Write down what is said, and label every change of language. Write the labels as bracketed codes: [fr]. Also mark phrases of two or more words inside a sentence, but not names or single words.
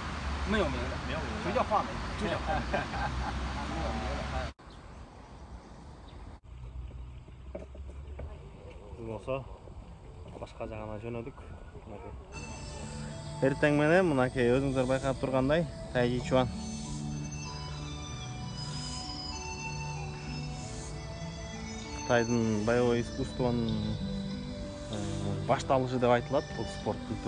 [zh] 没有名字，没有名字，就叫画眉，就叫画眉。没有名字。 [ky] болсо башка жагына жөнөдүк. Эртең менен мынакей өзүңүздөр байкап тургандай тайжи чуан. Кытайдын [ru] боевой искусствонун [ky] башталышы деп айтылат бул спорт түрү.